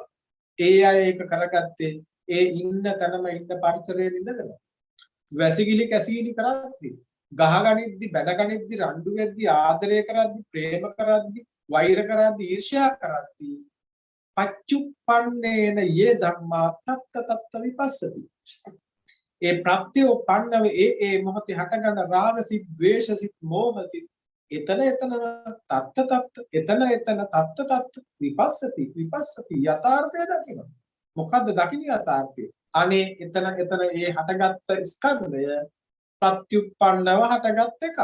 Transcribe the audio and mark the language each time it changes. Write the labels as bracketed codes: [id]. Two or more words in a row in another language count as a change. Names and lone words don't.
[si] ඒ අය ඒක කරගත්තේ ඒ ඉන්න තැනම ඉන්න පරිසරයේ ඉඳගෙන. වැසිකිලි කැසිකිලි කරද්දි ගහගනිද්දි බැනගනිද්දි රණ්ඩු වෙද්දි ආදරය කරද්දි ප්‍රේම කරද්දි වෛර කරද්දි ඊර්ෂ්‍යා කරද්දි [pi] පච්චුප්පන්නේන යේ ධම්මා තත්ත තත්ත විපස්සති. [si] ඒ ප්‍රත්‍යෝපන්නව ඒ මොහොතේ හටගන්න රාගසිත ද්වේෂසිත මෝහසිත එතන එතන තත්ත එතන එතන [pi] තත්ත විපස්සති [si] යථාර්ථය දකිනවා. මොකද්ද දකින්න යථාර්ථය? අනේ එතන එතන ඒ හටගත්ත ස්කන්ධය ප්‍රත්‍යুৎපන්නව හටගත් එකක්.